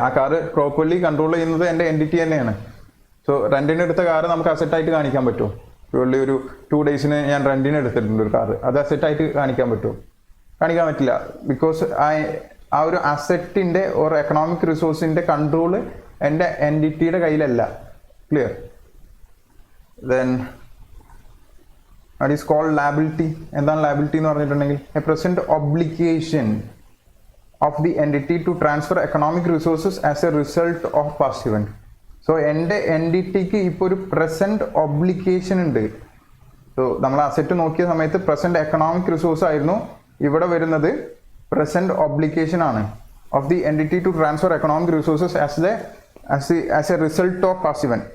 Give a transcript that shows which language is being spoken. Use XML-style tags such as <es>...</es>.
<ml>ആ car properly control ചെയ്യുന്നത് എൻ്റെ എൻറ്റിറ്റി തന്നെയാണ്. സോ റെന്റിന് എടുത്ത കാറ് നമുക്ക് അസറ്റായിട്ട് കാണിക്കാൻ പറ്റുമോ? പ്യൂർലി ഒരു 2 days ഞാൻ റെന്റിന് എടുത്തിട്ടുണ്ട് ഒരു കാറ്, അത് അസറ്റായിട്ട് കാണിക്കാൻ പറ്റുമോ? കാണിക്കാൻ പറ്റില്ല. ബിക്കോസ് ആ ഒരു അസറ്റിന്റെ ഒരു എക്കണോമിക് റിസോഴ്സിന്റെ കൺട്രോള് എൻ്റെ എൻറ്റിറ്റിയുടെ കയ്യിലല്ല.</ml> <en>Clear? Then that is called liability.</en> <ml>എന്താണ് liability എന്ന് പറഞ്ഞിട്ടുണ്ടെങ്കിൽ,</ml> <en>a present obligation of the entity to transfer economic resources as a result of past event.</en> <ml>So എൻ്റെ എൻറ്റിറ്റിക്ക് ഇപ്പോൾ ഒരു പ്രസന്റ് ഒബ്ലിഗേഷൻ ഉണ്ട്.</ml> <en>so</en> <ml>നമ്മൾ അസറ്റ് നോക്കിയ സമയത്ത്</ml> <en>present economic resource ആയിരുന്നു,</en> <ml>ഇവിടെ വരുന്നത്</ml> <en>Present obligation ആണ് of the entity to transfer economic resources as a result of past event.</en>